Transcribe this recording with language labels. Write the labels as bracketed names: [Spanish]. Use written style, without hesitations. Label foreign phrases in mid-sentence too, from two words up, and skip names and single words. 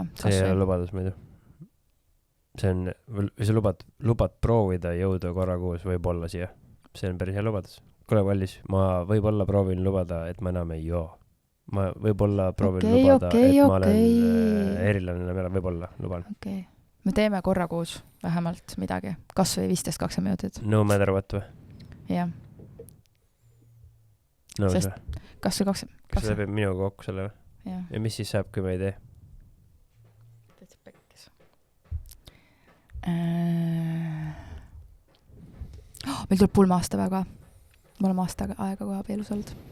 [Estonian] See ei ole lubadus muidu. See lubad proovida jõuda korra kuus võib-olla siia. See on päris hea lubadus. Kule vallis, ma võib-olla proovin lubada, et ma enam ei joo. Ma võib-olla proovin lubada, et ma olen erilane, võib-olla luban. Okay. Me teeme korra kuus vähemalt midagi, kas või 15-20 minutit. [English] No matter what või? [Estonian] Jah. nõus Sest- või? kas või Kas see lepib minuga kokku selle või? jah. Ja mis siis saab, kui me ei tee? Täitsa pekkis. Meil tuleb pulmaastapäev ka. Me oleme aasta aega kohe abielus olnud.